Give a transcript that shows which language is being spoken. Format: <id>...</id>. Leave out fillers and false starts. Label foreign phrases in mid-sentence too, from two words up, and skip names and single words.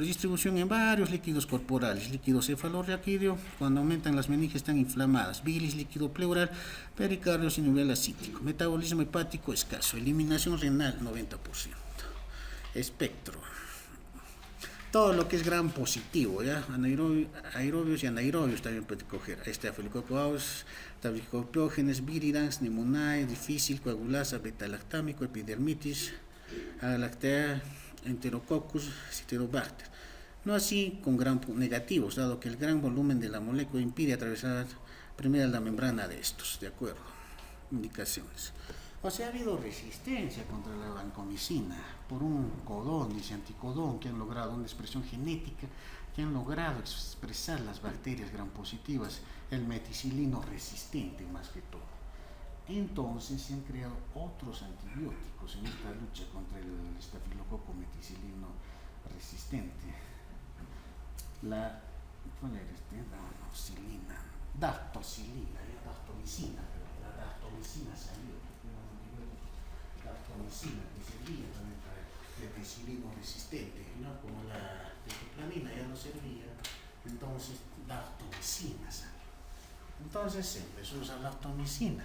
<es>Distribución en varios líquidos corporales, líquido cefalorraquídeo, cuando aumentan las meninges están inflamadas, bilis, líquido pleural, pericardio sin nivel acítico, metabolismo hepático escaso, eliminación renal 90%. Espectro. Todo lo que es gram positivo, ¿ya? Aerobios y anaerobios también puede coger. Staphylococcus aureus, Staphylococcus viridans, pneumoniae, difícil, coagulasa, beta-lactámico, epidermitis, lactea, enterococcus, citrobacter. No así con gram negativos, dado que el gran volumen de la molécula impide atravesar primero la membrana de estos, ¿de acuerdo? Indicaciones. O sea, ha habido resistencia contra la vancomicina por un codón, dice anticodón, que han logrado una expresión genética, que han logrado expresar las bacterias gram positivas, el meticilino resistente más que todo. Entonces se han creado otros antibióticos en esta lucha contra el estafilococo meticilino resistente. ¿Cuál era este? Damoxilina, daptocilina, daptomicina, pero la daptomicina salió. Daptomicina, que servía también para el meticilino resistente, ¿no? Como la tecoplanina ya no servía, entonces daptomicina salió. Entonces se empezó a usar daptomicina.</es>